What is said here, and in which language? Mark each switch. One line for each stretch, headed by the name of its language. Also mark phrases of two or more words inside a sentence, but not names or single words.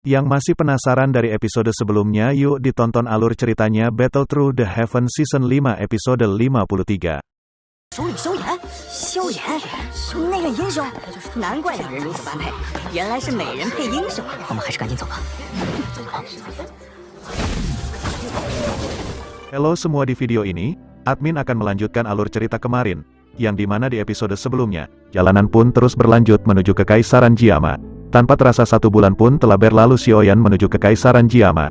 Indonesian: Yang masih penasaran dari episode sebelumnya, yuk ditonton alur ceritanya Battle Through the Heaven Season 5 episode 53.
Chinese: 首领萧炎，萧炎，那个英雄，难怪两人如此般配，原来是美人配英雄。我们还是赶紧走吧。
Indonesian: Halo semua, di video ini, admin akan melanjutkan alur cerita kemarin, yang dimana di episode sebelumnya, jalanan pun terus berlanjut menuju Kekaisaran Jiama. Tanpa terasa 1 bulan pun telah berlalu, Xiaoyan menuju Kekaisaran Jiama.